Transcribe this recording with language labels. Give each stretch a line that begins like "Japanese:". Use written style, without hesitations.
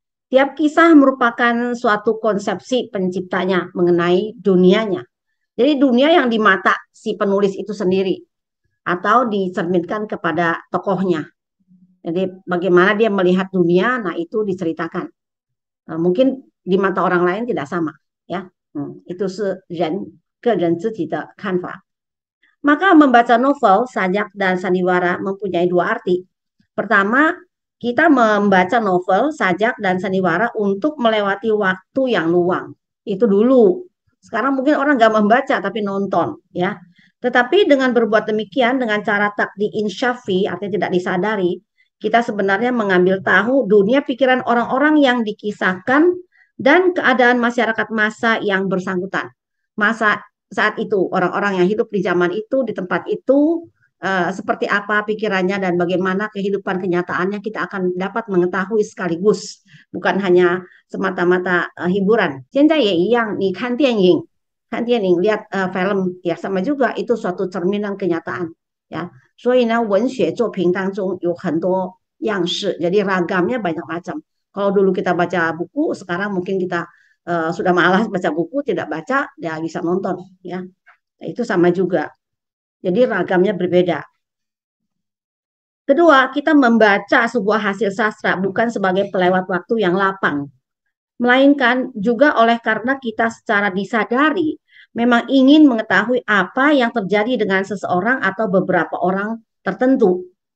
Indonesian: Tiap kisah merupakan suatu konsepsi penciptanya mengenai dunianya. Jadi dunia yang di mata si penulis itu sendiri atau dicerminkan kepada tokohnya. Jadi bagaimana dia melihat dunia, nah itu diceritakan. Mungkin di mata orang lain tidak sama, ya. Itu ke人自己的看法. Maka membaca novel, sajak dan sandiwara mempunyai dua arti. Pertama, kita membaca novel, sajak dan sandiwara untuk melewati waktu yang luang. Itu dulu. Sekarang mungkin orang nggak membaca tapi nonton, ya. Tetapi dengan berbuat demikian dengan cara tak diinsyafi, artinya tidak disadari, kita sebenarnya mengambil tahu dunia pikiran orang-orang yang dikisahkan dan keadaan masyarakat masa yang bersangkutan. Masa saat itu orang-orang yang hidup di zaman itu, di tempat itu seperti apa pikirannya dan bagaimana kehidupan kenyataannya kita akan dapat mengetahui sekaligus, bukan hanya semata-mata hiburan.
Chinese: 现在也一样，你看电影
Indonesian: lihat film ya sama juga itu suatu cerminan kenyataan ya.
Chinese: 所以呢，文学作品当中有很多样式,
Indonesian: jadi ragamnya banyak macam. Kalau dulu kita baca buku, sekarang mungkin kita sudah malas baca buku, tidak baca, ya bisa nonton ya. Itu sama juga. Jadi ragamnya berbeda. Kedua, kita membaca sebuah hasil sastra bukan sebagai pelewat waktu yang lapang, melainkan juga oleh karena kita secara disadari memang ingin mengetahui apa yang terjadi dengan seseorang atau beberapa orang tertentu.